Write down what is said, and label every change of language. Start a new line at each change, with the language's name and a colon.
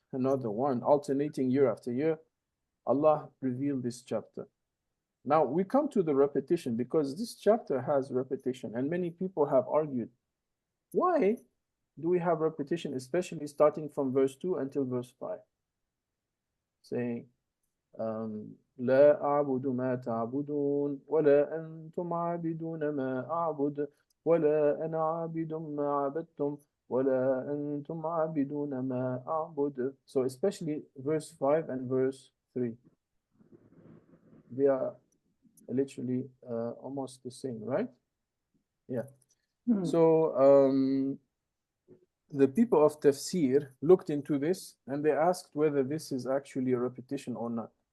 English: another one, alternating year after year, Allah revealed this chapter. Now we come to the repetition because this chapter has repetition, and many people have argued, why do we have repetition, especially starting from verse 2 until verse 5? Saying,
Arabic: لا أعبد ما تعبدون ولا أنتم عابدون ما أعبد ولا أنا عابد ما عبدتم ولا أنتم عابدون ما أعبد.
English: So especially verse 5 and verse 3, they are literally almost the same, right? Yeah. So the people of Tafseer looked into this and they asked whether this is actually a repetition or not.